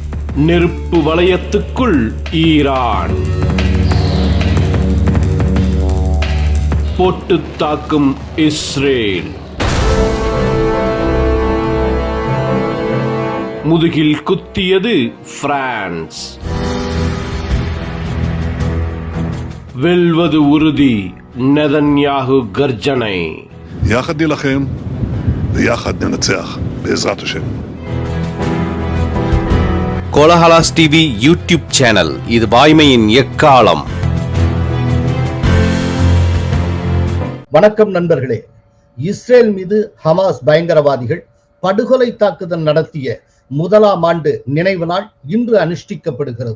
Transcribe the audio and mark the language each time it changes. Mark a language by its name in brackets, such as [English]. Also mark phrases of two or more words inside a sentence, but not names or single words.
[Tamil] நெருப்பு வளையத்துக்குள் ஈரான். போட்டு தாக்கும் இஸ்ரேல். முதுகில் குத்தியது பிரான்ஸ். வெல்வது உறுதி நெதன்யாகு கர்ஜனை. [Hebrew] יחד נילחם ויחד ננצח בעזרת השם. [Tamil] கோலஹலாஸ் டிவி யூடியூப் சேனல், இது வாய்மையின் எக்காலம். வணக்கம் நண்பர்களே. இஸ்ரேல் மீது ஹமாஸ் பயங்கரவாதிகள் படுகொலை தாக்குதல் நடத்திய முதலாம் ஆண்டு நினைவு நாள் இன்று அனுஷ்டிக்கப்படுகிறது.